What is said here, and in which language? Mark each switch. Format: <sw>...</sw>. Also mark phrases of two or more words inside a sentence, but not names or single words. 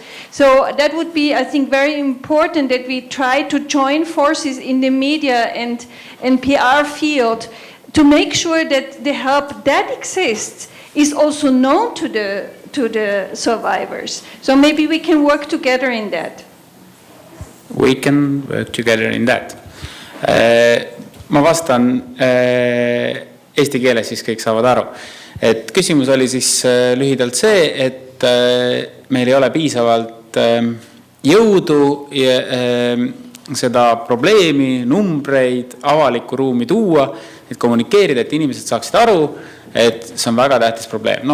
<en>So that would be, I think, very important that we try to join forces in the media and PR field to make sure that the help that exists is also known to the survivors. So maybe we can work together in that. We can work together in that.</en> <et>Ma vastan eesti keeles, siis kõik saavad aru. Et küsimus oli siis lühidalt see, et meil ei ole piisavalt jõudu ja seda probleemi, numbreid, avalikku ruumi tuua, et kommunikeerida, et inimesed saaksid aru, et see on väga tähtis probleem.</et>